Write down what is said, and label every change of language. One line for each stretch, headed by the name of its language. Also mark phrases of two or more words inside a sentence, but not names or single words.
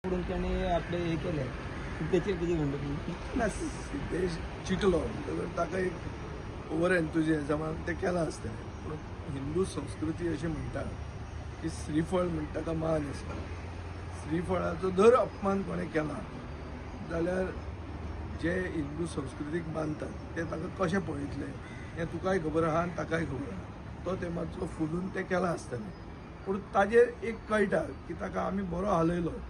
Marathi: म्हणून त्याने आपले हे केले त्याचे किती म्हणतो
Konkani: ना सिद्धेश चिटलो म्हणटकच ताका एक ओवर एन्थुजियाझमान ते केला आसतलें पूण हिंदू संस्कृती अशी म्हणटा की श्रीफळ म्हणटा का मान आसता श्रीफळाचो जर अपमान कोणें केला जाल्यार जे हिंदू संस्कृतीक मानतात ते ताका कशें पळयतले हें तुकाय खबर आहा आनी ताकाय खबर आहा तो ते मातसो फुलून ते केला आसतलें पूण ताजेर एक कळटा की ताका आमी बरो हालयलो